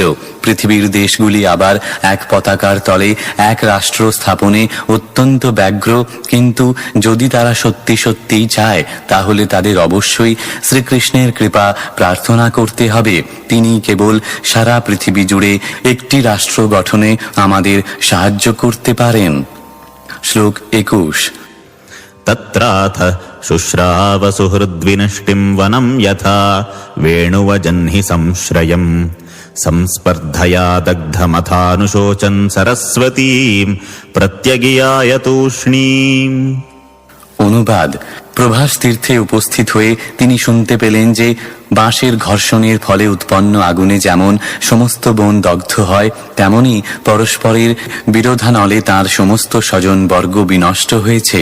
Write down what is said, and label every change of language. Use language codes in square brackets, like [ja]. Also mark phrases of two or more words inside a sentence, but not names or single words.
[bn] পৃথিবীর দেশগুলি আবার এক পতাকার তলে এক রাষ্ট্র স্থাপনে অত্যন্ত ব্যগ্র, কিন্তু যদি তারা সত্যি সত্যিই চায় তাহলে তাদের অবশ্যই শ্রীকৃষ্ণের কৃপা প্রার্থনা করতে হবে। তিনি কেবল সারা পৃথিবী জুড়ে একটি রাষ্ট্র গঠনে আমাদের সাহায্য করতে পারেন। শ্লোক 21। [sa] तत्राथ शुश्राव सुहृद्विनष्टिं वनं यथा वेणुवजह्नि संश्रयम् संस्पर्धया दग्धमथानुशोचन् सरस्वतीं प्रत्यगियाय तूष्णीम्। [bn] অনুবাদ: প্রভাস তীর্থে উপস্থিত হয়ে তিনি শুনতে পেলেন যে বাঁশের ঘর্ষণের ফলে উৎপন্ন আগুনে যেমন সমস্ত বন দগ্ধ হয়, তেমনি পরস্পরের বিরোধানলে তাঁর সমস্ত স্বজনবর্গ বিনষ্ট হয়েছে।